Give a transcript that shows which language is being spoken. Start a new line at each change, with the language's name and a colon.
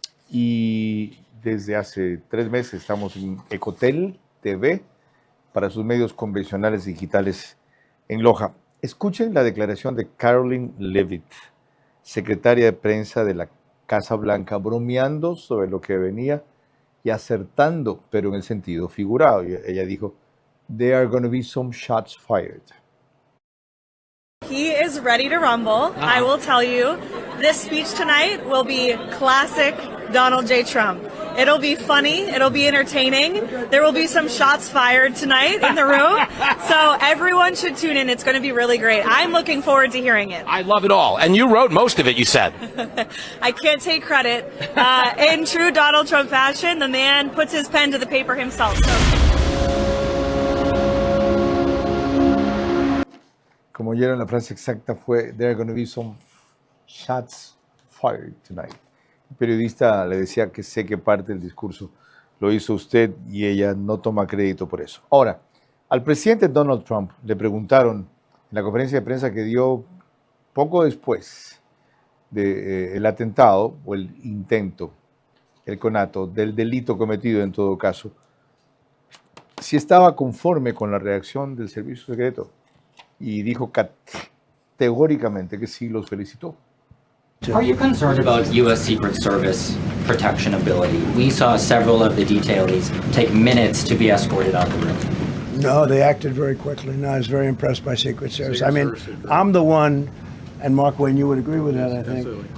Spanish: Y desde hace 3 meses estamos en Ecotel TV para sus medios convencionales digitales en Loja. Escuchen la declaración de Caroline Leavitt, secretaria de prensa de la Casa Blanca, bromeando sobre lo que venía y acertando, pero en el sentido figurado. Ella dijo,
English: "There are going to be some shots fired." He is ready to rumble. I will tell you, this speech tonight will be classic Donald J. Trump. It'll be funny, it'll be entertaining. There will be some shots fired tonight in the room. So everyone should tune in. It's going to be really great. I'm looking forward to hearing it. I love it all. And you wrote most of it, you said. I can't take credit. In true Donald Trump fashion, the man puts his pen to the paper himself.
Spanish: Como oyeron, la frase exacta fue,
English: "There are going to be some shots fired tonight."
Spanish: El periodista le decía que sé que parte del discurso lo hizo usted y ella no toma crédito por eso. Ahora, al presidente Donald Trump le preguntaron en la conferencia de prensa que dio poco después del atentado o el intento, el conato, del delito cometido en todo caso, si estaba conforme con la reacción del servicio secreto. Y dijo categóricamente que sí, los felicitó.
English: Are you concerned about U.S. Secret Service protection ability? We saw several of the detainees take minutes to be escorted out of the room. No, they acted very quickly. No, I was very impressed by Secret Service. I mean, I'm the one, and Mark Wayne, you would agree with that, I think. Absolutely.